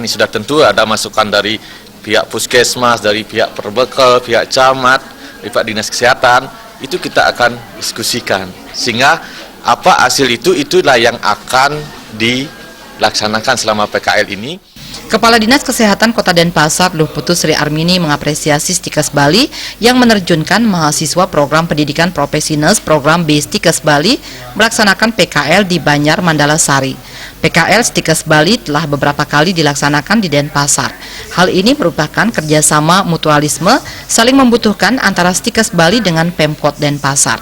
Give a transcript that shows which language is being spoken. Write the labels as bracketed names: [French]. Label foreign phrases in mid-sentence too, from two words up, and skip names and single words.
[Indonesian] Sudah tentu ada masukan dari pihak puskesmas, dari pihak perbekal, pihak camat, pihak dinas kesehatan, itu kita akan diskusikan. Sehingga apa hasil itulah yang akan dilaksanakan selama PKL ini. Kepala Dinas Kesehatan Kota Denpasar, Luh Putu Sri Armini mengapresiasi STIKAS Bali yang menerjunkan mahasiswa program pendidikan profesi nurse program B STIKAS Bali melaksanakan PKL di Banjar Mandalasari. PKL STIKAS Bali telah beberapa kali dilaksanakan di Denpasar. Hal ini merupakan kerjasama mutualisme saling membutuhkan antara STIKAS Bali dengan Pemkot Denpasar.